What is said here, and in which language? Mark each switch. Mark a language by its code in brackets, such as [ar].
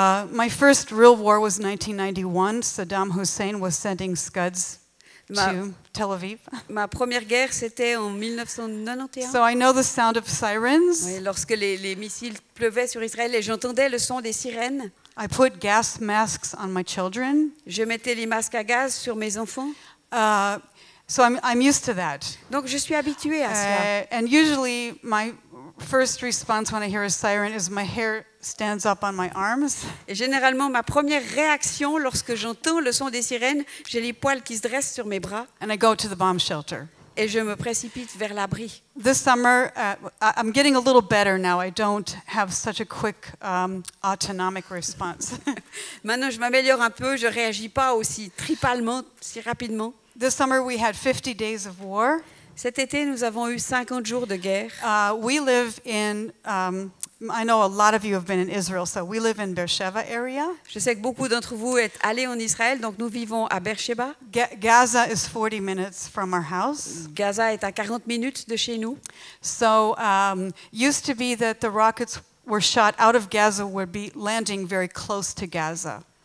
[en] my first real war was 1991. Saddam Hussein was sending Scuds to Tel Aviv. [fr] ma première guerre, c'était en 1991. [en] So I know the sound of sirens. [fr] Oui, lorsque les missiles pleuvaient sur Israël et j'entendais le son des sirènes, [en] I put gas masks on my children. [fr] je mettais les masques à gaz sur mes enfants. [en] So I'm used to that. [fr] Donc je suis habituée à cela. [en] And usually my first response when I hear a siren is my hair stands up on my arms. [fr] Et généralement, ma première réaction lorsque j'entends le son des sirènes, j'ai les poils qui se dressent sur mes bras [en] And I go to the bomb shelter. [fr] et je me précipite vers l'abri. [en] This summer, I'm getting a little better now. I don't have such a quick autonomic response. [fr] Maintenant, je m'améliore un peu, je ne réagis pas aussi tripalement, si rapidement. [en] This summer we had 50 days of war. [fr] Cet été, nous avons eu 50 jours de guerre. [en] We live in, I know a lot of you have been in Israel, so we live in Beersheba area. [fr] Je sais que beaucoup d'entre vous êtes allés en Israël, donc nous vivons à Beersheba. [en] Gaza is 40 minutes from our house. [fr] Gaza est à 40 minutes de chez nous. [en] So used to be that the rockets were shot out of Gaza would be landing very close to Gaza.